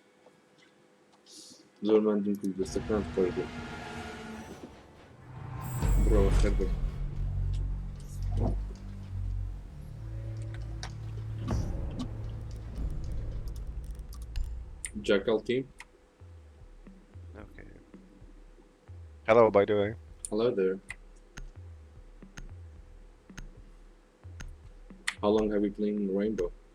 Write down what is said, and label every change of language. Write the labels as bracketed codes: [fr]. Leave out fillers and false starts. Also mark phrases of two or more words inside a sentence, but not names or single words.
[ckb] زۆرمان دوم کرد دەستەکان خۆش بوو بڕەوە خێر بێ Jackal team. [en] Okay. Hello, by the way. Hello there. How long have you played Rainbow?